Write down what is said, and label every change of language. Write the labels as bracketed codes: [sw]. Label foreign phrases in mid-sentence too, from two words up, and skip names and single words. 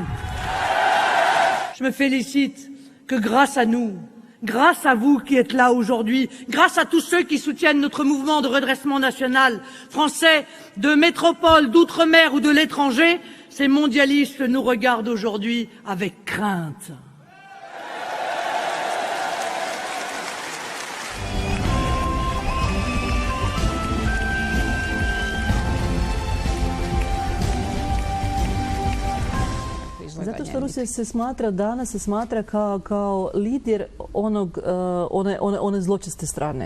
[fr] Je me félicite que grâce à nous, grâce à vous qui êtes là aujourd'hui, grâce à tous ceux qui soutiennent notre mouvement de redressement national, français, de métropole, d'outre-mer ou de l'étranger, ces mondialistes nous regardent aujourd'hui avec crainte. [sr] Zato što Rusija danas se smatra kao lider one zločeste strane.